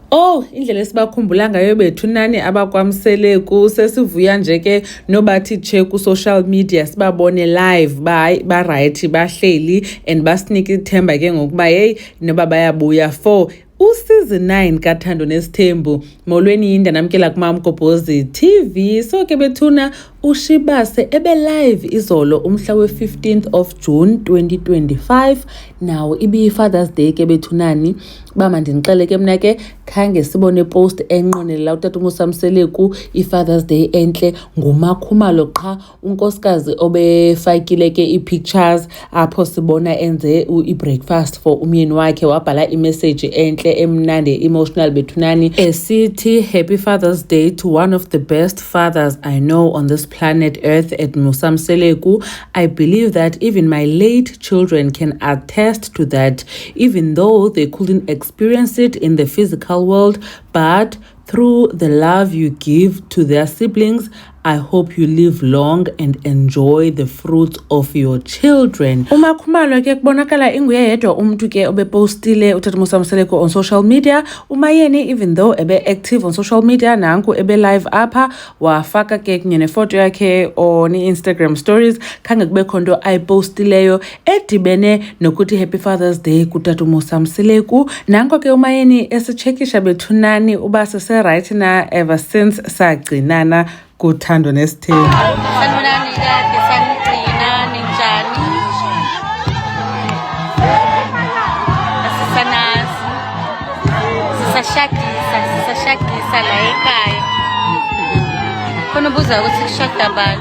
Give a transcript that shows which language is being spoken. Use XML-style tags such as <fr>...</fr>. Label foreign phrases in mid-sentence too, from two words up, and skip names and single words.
<xh>Oh, indlela esibakhumbula ngayo bethunani abakwamseleku sesivuya nje ke nobathi che ku</xh> <en>social media</en> <xh>sibabone live ba right bahleli and basinika ithemba ke ngokuba hey noba bayabuya</xh> <en>for season 9</en> <xh>kaThando Nesithembu. Molweni yinda namkela kuMamgobhozi TV. So ke bethuna uShibase ebe live izolo umhla we-15th of June 2025. Now ibi Father's Day ke bethunani bama ndinixele ke mna ke khange sibone post enqonelela utata uMsamseleku iFather's Day enhle ngumakhumalo qha unkosikazi obefakile ke ipictures apho sibona enze ibreakfast for umyeni wakhe wabhala imessage enhle emnandi emotional bethunani esithi</xh> <en>happy Father's Day to one of the best fathers I know on this planet Earth</en> <xh>at Musamseleku.</xh> <en>I believe that even my late children can attest to that, even though they couldn't experience it in the physical world, but through the love you give to their siblings, I hope you live long and enjoy the fruits of your children.</en> <xh>Umakhumalo ke kubonakala inguye yedwa umuntu ke obepostile utata Musamseleku</xh> <en>on social media.</en> <xh>Umayeni</xh> <en>even though</en> <xh>ebe active</xh> <en>on social media</en> <xh>nanku ebe live apha wafaka ke kunye nefoto yakhe</xh> <en>on Instagram stories</en> <xh>khange kube khonto ayipostileyo edibene nokuthi</xh> <en>happy Father's Day</en> <xh>kutata Musamseleku. Nanko ke umayeni esichekisha bethunani uba sese right na</xh> <en>ever since</en> <xh>sagcinana kuThando Nesithembu.</xh> <zu>Sanibonani kade sanigcina ninjani? Asisanazi. Sisashakisa la ekhaya. Khona ubuza ukuthi kushada bani?</zu>